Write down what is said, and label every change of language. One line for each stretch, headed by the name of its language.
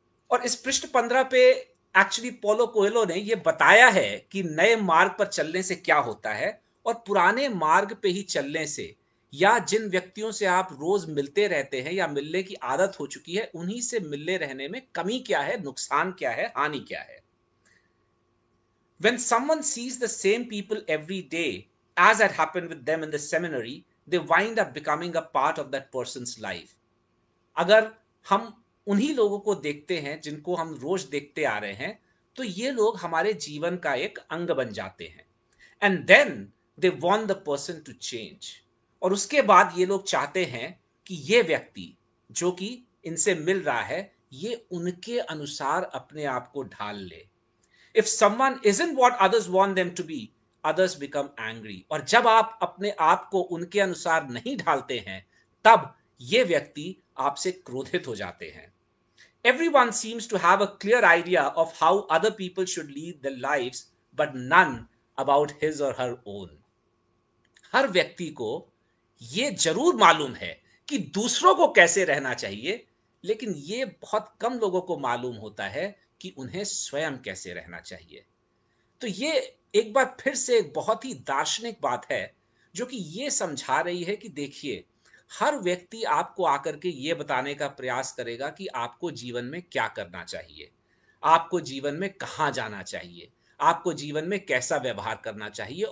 Hindi: और इस पृष्ठ 15 पे एक्चुअली पोलो कोएलो ने यह बताया है कि नए मार्ग पर चलने से क्या होता है और पुराने मार्ग पे ही चलने से या जिन व्यक्तियों से आप रोज मिलते रहते हैं या मिलने की आदत हो चुकी है उन्हीं से मिलने रहने में कमी क्या है, नुकसान क्या है, हानि क्या है।
English: When someone sees the same people every day, as had happened with them in the seminary, they wind up becoming a part of that person's life.
Hindi: अगर हम उन्हीं लोगों को देखते हैं जिनको हम रोज देखते आ रहे हैं तो ये लोग हमारे जीवन का एक अंग बन जाते हैं।
English: And then they want the person to change.
Hindi: और उसके बाद ये लोग चाहते हैं कि ये व्यक्ति जो कि इनसे मिल रहा है ये उनके अनुसार अपने आप को ढाल ले।
English: If someone isn't what others want them to be, others become angry.
Hindi: और जब आप अपने आप को उनके अनुसार नहीं ढालते हैं तब ये व्यक्ति आपसे क्रोधित हो जाते हैं।
English: Everyone seems to have a clear idea of how other people should lead their lives, but none about his or her own.
Hindi: हर व्यक्ति को ये जरूर मालूम है कि दूसरों को कैसे रहना चाहिए, लेकिन ये बहुत कम लोगों को मालूम होता है कि उन्हें स्वयं कैसे रहना चाहिए। तो ये एक बार फिर से एक बहुत ही दार्शनिक बात है जो कि ये समझा रही है कि देखिए हर व्यक्ति आपको आकर के ये बताने का प्रयास करेगा कि आपको जीवन में क्या करना चाहिए, आपको जीवन में कहाँ जाना चाहिए, आपको जीवन में कैसा व्यवहार करना चाहिए।